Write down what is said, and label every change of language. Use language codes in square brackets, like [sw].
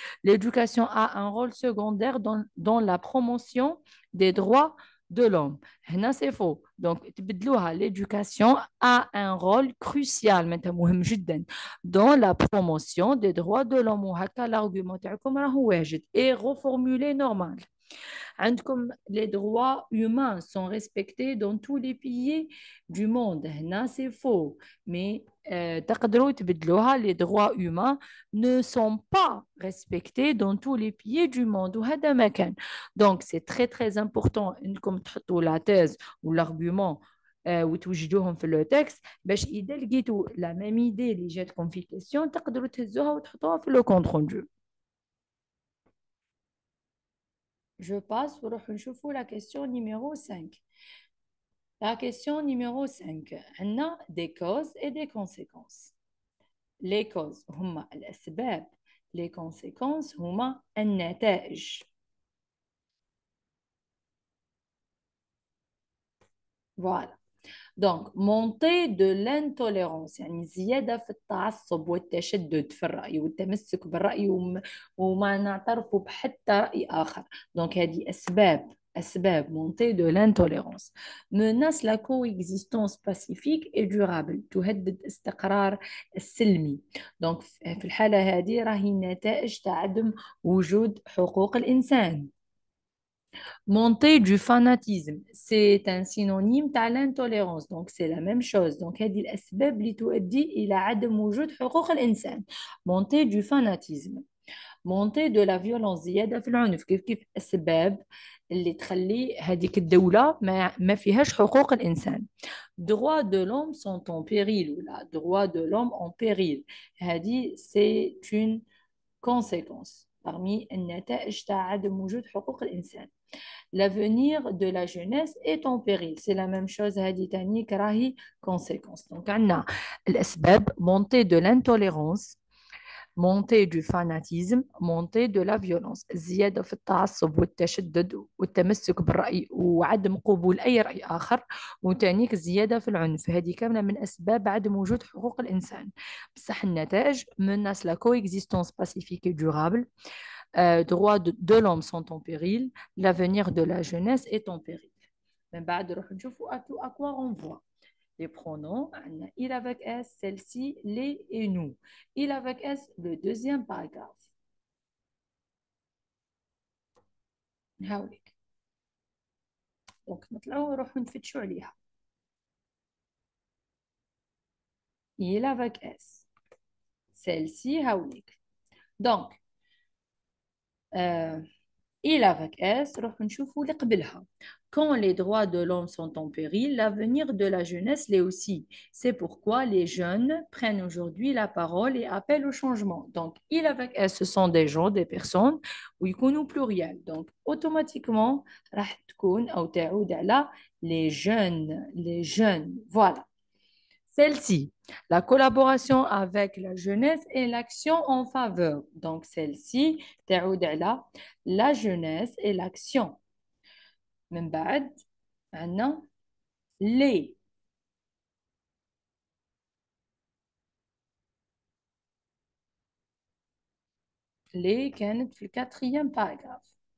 [fr] L'éducation a un rôle secondaire dans la promotion des droits de l'homme. هنا c'est faux. Donc, تبدلوها l'éducation a un rôle crucial [ar] معناتها مهم جدا [fr] dans la promotion des droits de l'homme. [ar] وهكا l'argument تاعكم راهو واجد [fr] et reformulé normal. عندكم les droits humains sont respectés dans tous les pays du monde. هنا c'est faux. Mais تقدروا تبدلوها les droits humains ne sont pas respectés dans tous les pays du monde. [ar] وهذا ما كان. [fr] Donc c'est très très important [ar] انكم تحطوا [fr] la thèse ou l'argument [ar] وتوجدوهم في لو تكست باش اذا لقيتوا لا ميم ايدي اللي جاتكم في كيسيون تقدروا تهزوها وتحطوها في لو كونت روندو. [fr] Je passe [ar] ونروح نشوفوا [fr] la question numéro 5. La question numéro 5 عندنا des causes et des conséquences. Les causes [ar] هما الأسباب. [fr] Les conséquences [ar] هما النتائج. [fr] Voilà. Donc, montée de l'intolérance [ar] يعني زيادة في التعصب والتشدد في الرأي والتمسك بالرأي وما نعترف بحتى رأي آخر. [fr] Donc, [ar] هذه أسباب [fr] montée de l'intolérance menace la coexistence pacifique et durable [ar] تهدد استقرار السلمي. Donc, في الحالة هذه راهي نتائج عدم وجود حقوق الإنسان. [fr] Montée du fanatisme, c'est un synonyme de l'intolérance, donc c'est la même chose. [ar] Donc هذه الأسباب اللي تؤدي إلى عدم وجود حقوق الإنسان. [fr] Montée du fanatisme, montée de la violence, [ar] زيادة في العنف. كيف أسباب اللي تخلي هذيك الدولة ما فيهاش حقوق الإنسان. [fr] Droits de l'homme sont en péril ou là, droits de l'homme en péril. [ar] هذه [fr] c'est une conséquence parmi [ar] النتائج تاع عدم وجود حقوق الإنسان. [fr] L'avenir de la jeunesse est en péril. C'est la même chose [ar] هذه تاني كراهي [fr] conséquence. Donc [ar] عندنا الأسباب [fr] montée de l'intolérance, montée du fanatisme, montée de la violence. [ar] زيادة في التعصب والتشدد والتمسك بالرأي وعدم قبول أي رأي آخر. وتانيك زيادة في العنف. هذه كاملة من أسباب عدم وجود حقوق الإنسان. بصح النتائج [fr] menace la coexistence pacifique et durable. Droits de l'homme sont en péril, l'avenir de la jeunesse est en péril. [ar] من بعد نروح نشوفوا [fr] à quoi renvoie. Les pronoms, il avec S, celle-ci, les et nous. Il avec S, le deuxième paragraphe. [ar] هاوليك. Donc نطلعوا ونروحوا نفتشوا عليها. [fr] Il avec S. Celle-ci, هاوليك. Donc, Il avec S, [ar] نروح نشوفوا اللي قبلها. [fr] Quand les droits de l'homme sont en péril, l'avenir de la jeunesse l'est aussi. C'est pourquoi les jeunes prennent aujourd'hui la parole et appellent au changement. Donc, il avec S, ce sont des gens, des personnes, ويكونوا pluriel. Donc, automatiquement, [ar] راح تكون أو تعود على les jeunes. [fr] Voilà. Celle-ci, la collaboration avec la jeunesse et l'action en faveur. Donc, celle-ci, [ar] تعود على [fr] la jeunesse et l'action. [ar] من بعد عندنا les كانت في الquatrième paragraphe.